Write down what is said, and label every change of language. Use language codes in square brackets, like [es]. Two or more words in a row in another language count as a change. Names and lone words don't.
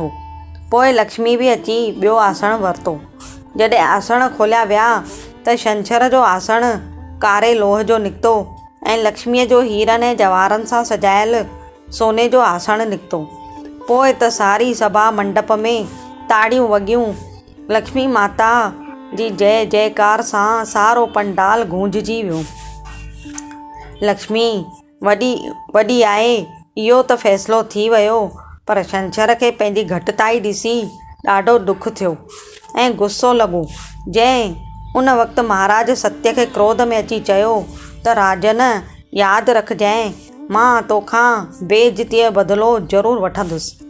[sd] पोइ लक्ष्मी बि अची ॿियो आसन वरितो। जॾहिं आसन खोलिया विया त छंछर जो आसन कारे लोह जो निकितो ऐं लक्ष्मीअ जो हीरनि ऐं जवाहरनि सां सजायल सोने जो आसन निकितो। पोइ त सारी सभा मंडप में ताड़ियूं वॻियूं। लक्ष्मी माता जी जय जयकार सां सारो पंडाल गूंजजी वियो। लक्ष्मी वॾी आहे इहो त फ़ैसिलो थी वियो, पर छंछर खे पंहिंजी घटिताई ॾिसी ॾाढो दुख थियो ऐं गुस्सो लॻो। जंहिं उन वक़्तु महाराज सत्य खे क्रोध में अची चयो त राजन यादि रखजांइ, मां तोखां बेइज़तीअ बदिलो ज़रूरु वठंदुसि।